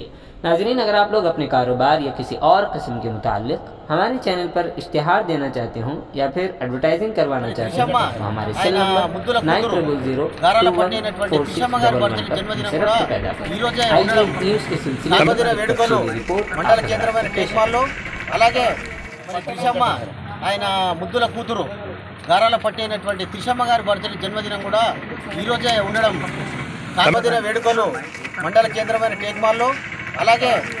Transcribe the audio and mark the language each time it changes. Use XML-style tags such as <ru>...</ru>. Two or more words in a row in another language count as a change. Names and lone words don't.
<ur>ناظرین، اگر آپ لوگ اپنے کاروبار یا کسی اور قسم کے متعلق ہمارے چینل پر اشتہار دینا چاہتے ہوں یا پھر ایڈورٹائزنگ کروانا چاہتے ہیں تو ہمارے سیل نمبر 9000 سے رابطہ پیدا کریں۔ آئیے نیوز کے سلسلے میں</ur> <te>మండల కేంద్రమైన టేక్మాల్లో అలాగే మరి త్రిషమ్మ ఆయన ముద్దుల కూతురు గారాల పట్టి అయినటువంటి త్రిషమ్మ గారి బర్త్డే జన్మదినం కూడా ఈరోజే ఉండడం కామదిన వేడుకలు మండల కేంద్రమైన టేక్మాల్లో అలాగే</te>